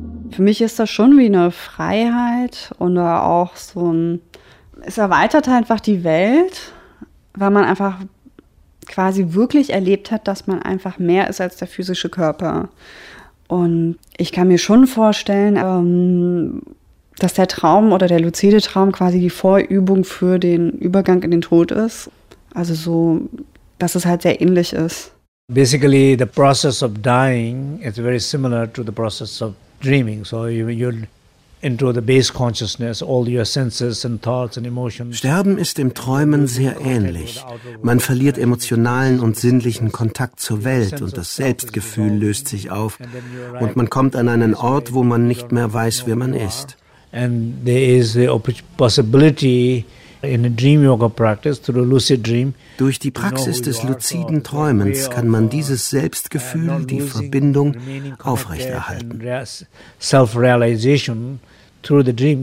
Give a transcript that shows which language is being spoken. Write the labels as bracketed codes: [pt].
[de] Für mich ist das schon wie eine Freiheit und auch so ein, es erweitert einfach die Welt, weil man einfach quasi wirklich erlebt hat, dass man einfach mehr ist als der physische Körper. Und ich kann mir schon vorstellen, dass der Traum oder der luzide Traum quasi die Vorübung für den Übergang in den Tod ist. Also so, dass es halt sehr ähnlich ist. [en] Basically the process of dying is very similar to the process of dreaming. So you into the base consciousness, all your senses and thoughts and emotions. [de] Sterben ist im Träumen sehr ähnlich. Man verliert emotionalen und sinnlichen Kontakt zur Welt und das Selbstgefühl löst sich auf und man kommt an einen Ort, wo man nicht mehr weiß, wer man ist. [en] And there is the possibility in a dream yoga practice through a lucid dream. [de] Durch die Praxis des luziden Träumens kann man dieses Selbstgefühl, die Verbindung, aufrechterhalten. [en] Self-realization through the dream.